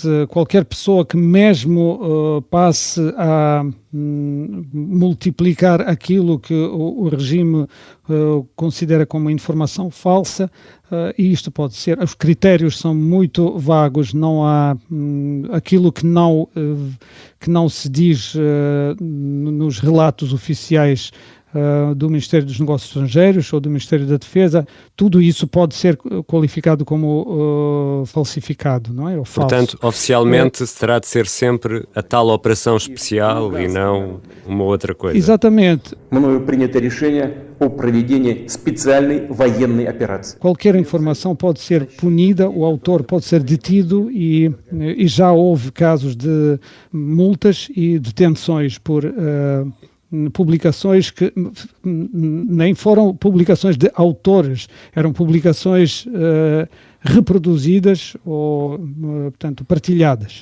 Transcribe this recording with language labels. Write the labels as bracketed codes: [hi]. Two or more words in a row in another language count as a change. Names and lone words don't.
[pt] Qualquer pessoa que mesmo passe a multiplicar aquilo que o regime considera como informação falsa, e isto pode ser, os critérios são muito vagos, não há aquilo que não se diz nos relatos oficiais do Ministério dos Negócios Estrangeiros ou do Ministério da Defesa, tudo isso pode ser qualificado como falsificado, não é? Ou falso. Portanto, oficialmente terá de ser sempre a tal operação especial e não uma outra coisa. Exatamente. [ru] Мною принято решение о проведении специальной военной операции. [pt] Qualquer informação pode ser punida, o autor pode ser detido e já houve casos de multas e detenções por publicações que nem foram publicações de autores, eram publicações reproduzidas ou, portanto, partilhadas.